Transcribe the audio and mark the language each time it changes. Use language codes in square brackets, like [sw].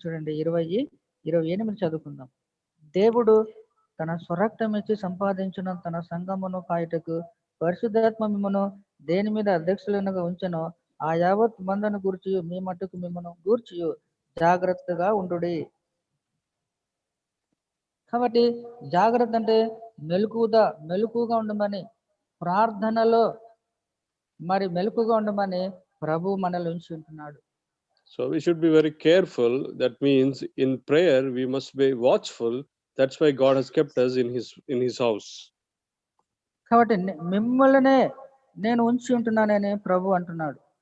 [te] చూడండి 20:28 చదువుకుందాం. దేవుడు తన స్వరక్తం ఇచ్చి సంపాదించిన తన సంఘమును కాయుటకు పరిశుద్ధాత్మ మిమ్మను దేని మీద అధ్యక్షులుగా ఉంచెనో ఆ యావత్ మందను గూర్చి మీ మట్టుకు మిమ్మను గూర్చి జాగ్రత్తగా ఉండుడి. కాబట్టి జాగ్రత్త అంటే మెలకుగా ఉండమని, ప్రార్థనలో మరి మెలకుగా ఉండమని ప్రభు మనల్ని ఉంచి ఉంటున్నాడు. [en] So we should be very careful. That means in prayer we must be watchful. That's why God has kept us in his house. [te] కాబట్టి మిమ్మల్నే నేను ఉంచి ఉంటున్నానని ప్రభు అంటున్నాడు.